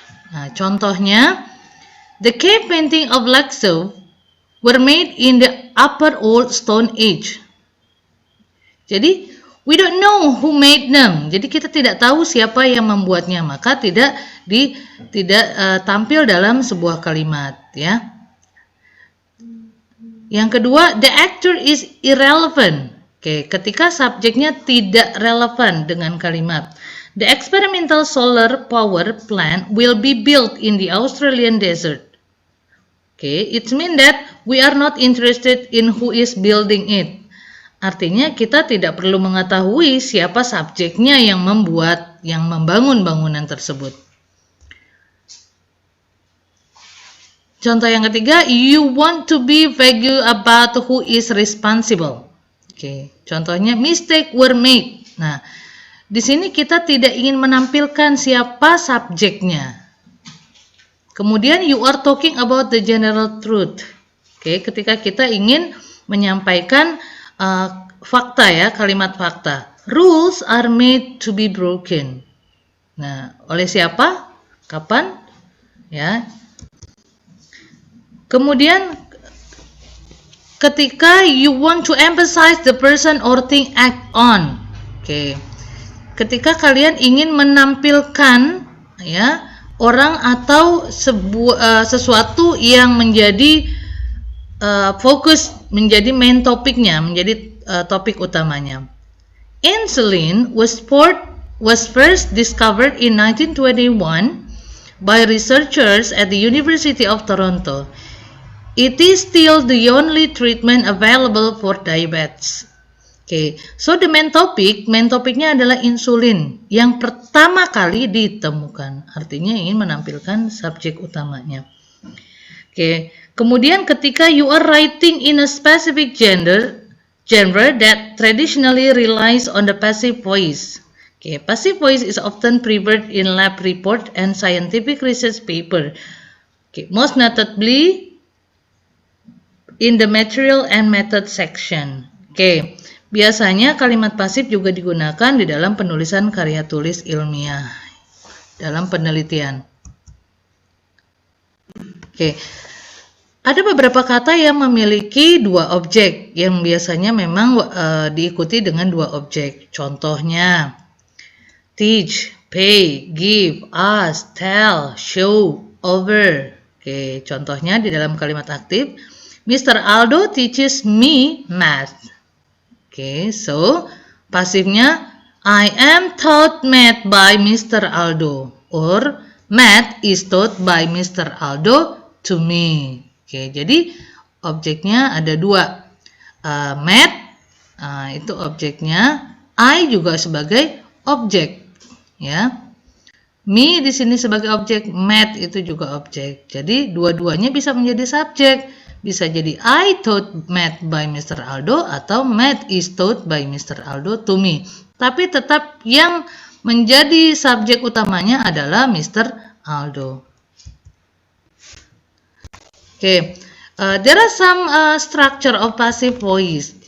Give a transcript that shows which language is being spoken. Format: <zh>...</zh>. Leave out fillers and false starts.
<id>Nah, contohnya,</id> <en>the cave painting of Laksa were made in the Upper Old Stone Age.</en> <id>Jadi,</id> <en>we don't know who made them.</en> <id>Jadi kita tidak tahu siapa yang membuatnya, maka tidak tampil dalam sebuah kalimat, ya. Yang kedua,</id> <en>the actor is irrelevant.</en> <id>Oke, ketika subjeknya tidak relevan dengan kalimat.</id> <en>The experimental solar power plant will be built in the Australian desert. Okay, it means that we are not interested in who is building it.</en> <id>Artinya kita tidak perlu mengetahui siapa subjeknya yang membangun bangunan tersebut. Contoh yang ketiga,</id> <en>you want to be vague about who is responsible. Okay,</en> <id>contohnya</id> <en>mistake were made.</en> <id>Nah, di sini kita tidak ingin menampilkan siapa subjeknya. Kemudian</id> <en>you are talking about the general truth.</en> <id>Oke, ketika kita ingin menyampaikan fakta, ya, kalimat fakta.</id> <en>Rules are made to be broken.</en> <id>Nah, oleh siapa? Kapan? Ya. Kemudian ketika</id> <en>you want to emphasize the person or thing act on. Oke.</en> <id>Ketika kalian ingin menampilkan ya orang atau sesuatu yang menjadi fokus, menjadi main topiknya, menjadi topik utamanya.</id> <en>Insulin was first discovered in 1921 by researchers at the University of Toronto. It is still the only treatment available for diabetes. Okay, so the main</en> <id>topiknya adalah insulin yang pertama kali ditemukan. Artinya ingin menampilkan subjek utamanya.</id> <en>Okay,</en> <id>kemudian ketika</id> <en>you are writing in a specific genre that traditionally relies on the passive voice. Okay, passive voice is often preferred in lab report and scientific research paper. Okay, most notably in the material and method section.</en> <id>Oke, biasanya kalimat pasif juga digunakan di dalam penulisan karya tulis ilmiah, dalam penelitian. Oke, ada beberapa kata yang memiliki dua objek, yang biasanya memang diikuti dengan dua objek. Contohnya,</id> <en>teach, pay, give, ask, tell, show, over.</en> <id>Oke, contohnya di dalam kalimat aktif, Mr. Aldo</id> <en>teaches me math. Okay, so</en> <id>pasifnya</id> <en>I am taught math by Mr. Aldo, or math is taught by Mr.</en> <id>Aldo</id> <en>to me. Okay,</en> <id>jadi objeknya ada dua. Math itu objeknya, I juga sebagai objek, ya. Me di sini sebagai objek, math itu juga objek. Jadi dua-duanya bisa menjadi subjek. Bisa jadi</id> <en>I taught math by Mr. Aldo</en> <id>atau</id> <en>math is taught by Mr. Aldo to me.</en> <id>Tapi tetap yang menjadi subjek utamanya adalah Mr. Aldo. Okay.</id> <en>There are some structure of passive voice.</en>